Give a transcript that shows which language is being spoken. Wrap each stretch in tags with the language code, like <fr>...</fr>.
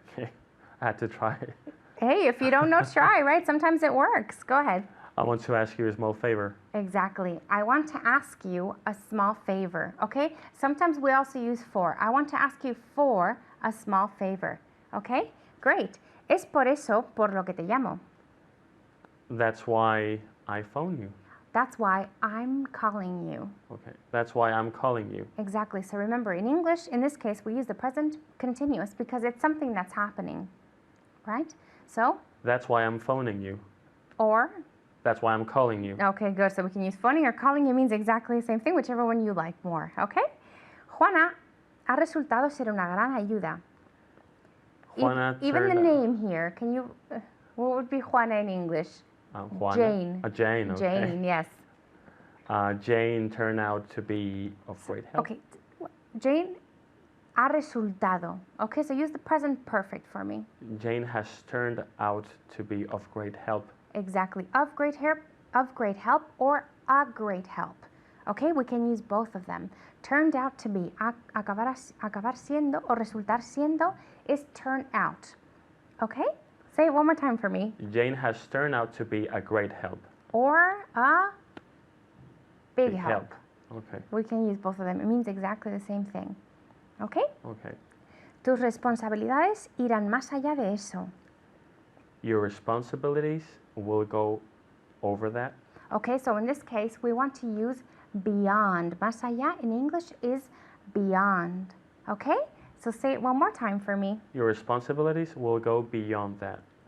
<en>Okay, I had to try. Hey, if you don't know, try, right? Sometimes it works. Go ahead. I want to ask you a small favor. Exactly. I want to ask you a small favor, okay? Sometimes we also use for. I want to ask you for a small favor, okay? Great.</en> <es>Es por eso por lo que te llamo.</es> <en>That's why I phone you. That's why I'm calling you. Okay. That's why I'm calling you. Exactly. So remember, in English, in this case, we use the present continuous because it's something that's happening, right? So, That's why I'm phoning you. or, That's why I'm calling you. okay, good. So we can use phoning or calling. It means exactly the same thing, whichever one you like more, okay?</en> <es>Juana ha resultado ser una gran ayuda.</es> <en>Juana Even the turned- name here, can you, what would be Juana in English? Juana? Jane. Jane, okay. Jane, yes. Jane turned out to be of great help. Okay, Jane</en> <es>ha resultado.</es> <en>Okay, so use the present perfect for me. Jane has turned out to be of great help. Exactly. Of great help, or a great help. Okay, we can use both of them. Turned out to be,</en> <es>acabar siendo o resultar siendo</es> <en>is turn out. Okay? Say it one more time for me. Jane has turned out to be a great help. Or a big help. Okay, We can use both of them. It means exactly the same thing. Okay? okay.</en> <es>Tus responsabilidades irán más allá de eso.</es> <en>Your responsibilities will go over that. Okay, so in this case, we want to use beyond.</en> <es>Más allá</es> <en>in English is beyond. Okay? So say it one more time for me. Your responsibilities will go beyond that.</en>